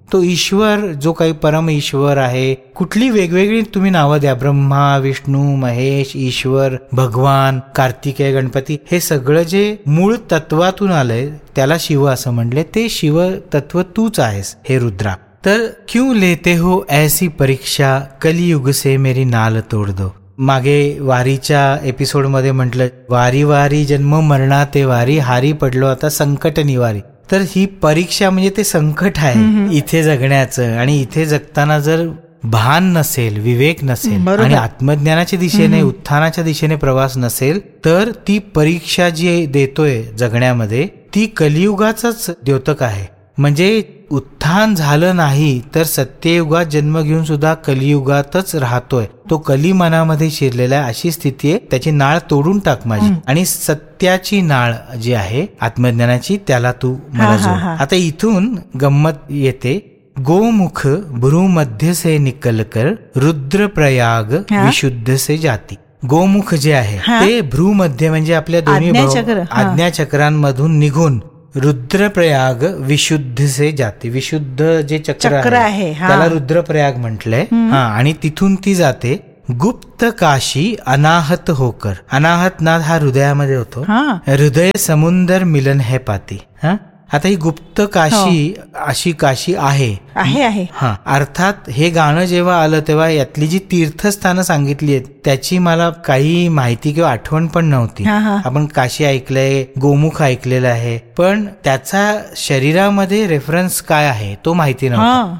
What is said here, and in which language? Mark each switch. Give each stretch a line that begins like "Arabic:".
Marathi: तो ईश्वर जो काही परम ईश्वर आहे, कुठली वेगवेगळी तुम्ही नावं द्या, ब्रह्मा विष्णू महेश ईश्वर भगवान कार्तिकेय गणपती, हे सगळं जे मूळ तत्वातून आलंय त्याला शिव असं म्हणले, ते शिव तत्व तूच आहेस हे रुद्रा.
Hindi: तर क्यों लेते हो ऐसी परीक्षा, कलियुग से मेरी नाल तोड़ दो.
Marathi: मागे वारीच्या एपिसोड मध्ये म्हटलं वारी वारी जन्म मरणा ते वारी, हारी पडलो आता संकट निवारी. तर ही परीक्षा म्हणजे ते संकट आहे इथे जगण्याचं, आणि इथे जगताना जर भान नसेल, विवेक नसेल आणि आत्मज्ञानाच्या दिशेने उत्थानाच्या दिशेने प्रवास नसेल, तर ती परीक्षा जी देतोय जगण्यामध्ये ती कलियुगाचाच द्योतक आहे. म्हणजे उत्थान झालं नाही तर सत्ययुगात जन्म घेऊन सुद्धा कलियुगातच राहतोय, तो कली मनामध्ये शिरलेला आहे अशी स्थिती आहे, त्याची नाळ तोडून टाक माझी, आणि सत्याची नाळ जी आहे आत्मज्ञानाची त्याला तू मला जोड. आता इथून गंमत येते.
Hindi: गोमुख भ्रूमध्य से निकल कर रुद्र प्रयाग विशुद्ध से जाती.
Marathi: गोमुख जे आहे ते भ्रूमध्य म्हणजे आपल्या दोन्ही आज्ञाचक्रांमधून निघून रुद्रप्रयाग विशुद्ध
Hindi: से जाते.
Marathi: विशुद्ध जे चक्र आहे त्याला रुद्रप्रयाग म्हटलंय. हा, आणि तिथून ती जाते गुप्त काशी अनाहत
Hindi: होकर.
Marathi: अनाहतनाथ हा हृदयामध्ये होतो.
Hindi: हृदय समुंदर मिलन है पाती.
Marathi: आता ही गुप्त काशी अशी काशी आहे. हा, अर्थात हे गाणं जेव्हा आलं तेव्हा यातली जी तीर्थस्थानं सांगितली आहेत त्याची मला काही माहिती किंवा आठवण पण नव्हती. आपण काशी ऐकलंय, गोमुख ऐकलेलं आहे, पण त्याचा शरीरामध्ये रेफरन्स काय आहे तो माहिती नव्हतं.